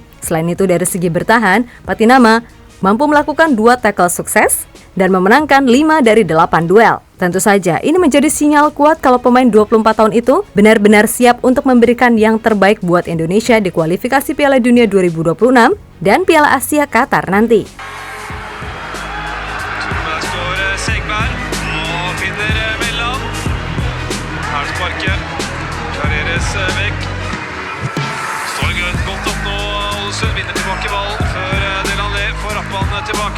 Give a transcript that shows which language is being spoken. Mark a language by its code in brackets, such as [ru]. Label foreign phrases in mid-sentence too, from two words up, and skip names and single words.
[id] Selain itu dari segi bertahan, Patinama mampu melakukan 2 tackle sukses dan memenangkan 5 dari 8 duel. Tentu saja ini menjadi sinyal kuat kalau pemain 24 tahun itu benar-benar siap untuk memberikan yang terbaik buat Indonesia di kualifikasi Piala Dunia 2026 dan Piala Asia Qatar nanti. [no] Ålesund vinner tilbake ball før Delanlé får rappene tilbake.